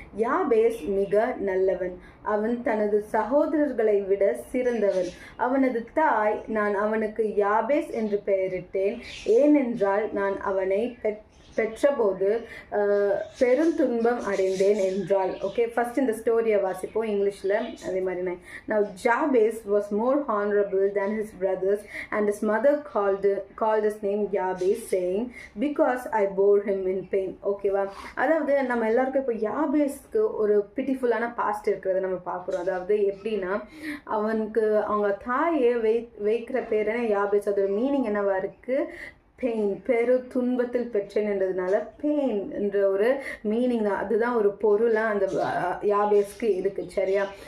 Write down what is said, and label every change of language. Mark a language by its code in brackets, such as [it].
[ta] யாபேஸ் மிக நல்லவன், அவன் தனது சகோதரர்களை விட சிறந்தவன். அவனது தாய், நான் அவனுக்கு யாபேஸ் என்று பெயரிட்டேன், ஏனென்றால் நான் அவனை பெற்றபோது பெரும் துன்பம் அடைந்தேன் என்றாள். ஓகே, ஃபர்ஸ்ட் இந்த ஸ்டோரியை வாசிப்போம் இங்கிலீஷில். அதே மாதிரி [en] Now Jabez was more honorable than his brothers, and his mother called his name Jabez, saying, because I bore him in pain. [ta] ஓகேவா? அதாவது நம்ம எல்லாருக்கும் இப்போ யாபேஸ்க்கு ஒரு பிட்டிஃபுல்லான பாஸ்ட் இருக்கிறத நம்ம பார்க்குறோம். அதாவது எப்படின்னா, அவனுக்கு அவங்க தாயை வைக்கிற பேர் என்ன, யாபேஸ். அதோட மீனிங் என்னவா இருக்குது, பெயின், பெரு துன்பத்தில் பெற்றேன்றதுனால பெயின் என்ற ஒரு மீனிங் தான், அதுதான் ஒரு பொருளாக அந்த யாபேஸ்க்கு இருக்குது. சரியா?